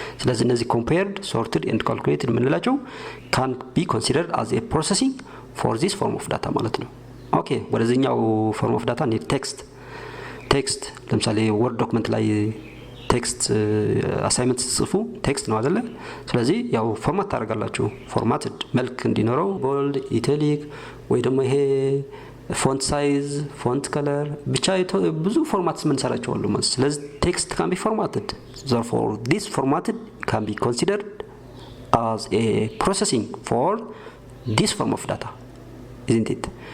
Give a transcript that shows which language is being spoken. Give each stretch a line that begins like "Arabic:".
Amharic: ስለዚህ እነዚህ
English: compared, sorted and calculated
Amharic: ምንላቸው
English: can be considered as a processing for this form of data
Amharic: ማለት ነው። ኦኬ ወደዚህኛው form of data need text ለምሳሌ word document ላይ ቴክስት አሳይመንት ጽፉ ቴክስት ነው አይደለ? ስለዚህ ያው ፎርማት ታደርጋላችሁ። ፎርማትድ መልክ እንዲኖረው ቦልድ፣ ኢታሊክ ወይ ደግሞ ይሄ ፎንት ሳይዝ፣ ፎንት ከለር ብቻ ብዙ ፎርማትስ ምንሰራቸው አሉ ማለት። ስለዚህ ቴክስት
English: can be formatted. Therefore this formatted can be considered as a processing for this form of data, isn't it?